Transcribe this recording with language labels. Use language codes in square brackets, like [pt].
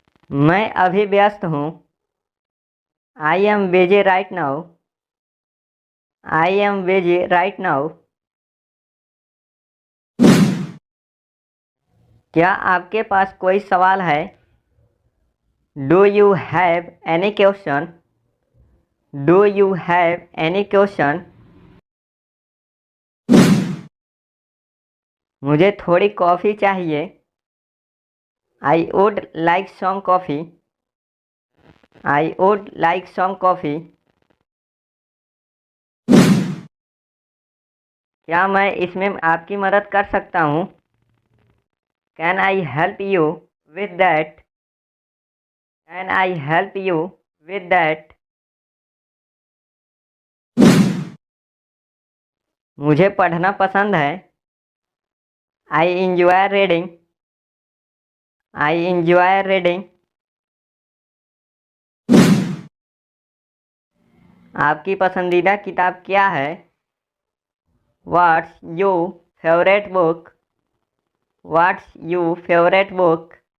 [hi] मैं अभी व्यस्त हूँ। [en] I am busy right now. I am busy right now. [hi] क्या आपके पास कोई सवाल है? [en] Do you have any question? Do you have any question? [hi] मुझे थोड़ी कॉफ़ी चाहिए। [en] I would like some coffee. I would like some coffee. [hi] क्या मैं इसमें आपकी मदद कर सकता हूँ? [en] Can I help you with that? Can I help you with that? [hi] मुझे पढ़ना पसंद है। [en] I enjoy reading. I enjoy reading. [hi] आपकी पसंदीदा किताब क्या है? [en] What's your favorite book? What's your favorite book?